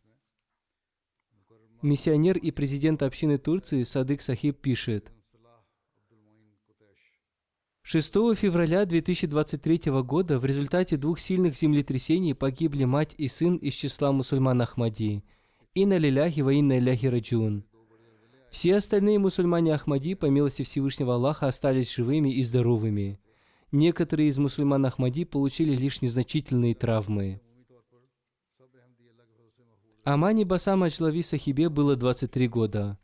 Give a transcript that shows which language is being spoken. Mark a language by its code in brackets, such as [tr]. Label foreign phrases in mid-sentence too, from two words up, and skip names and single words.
[ru] Миссионер и президент общины Турции Садык Сахиб пишет: 6 февраля 2023 года в результате 2 сильных землетрясений погибли мать и сын из числа мусульман Ахмади. [ar] إنا لله وإنا إليه راجعون. [ru] Все остальные мусульмане Ахмади, по милости Всевышнего Аллаха, остались живыми и здоровыми. Некоторые из мусульман Ахмади получили лишь незначительные травмы. Амани Басам Ачлави Сахибе было 23 года.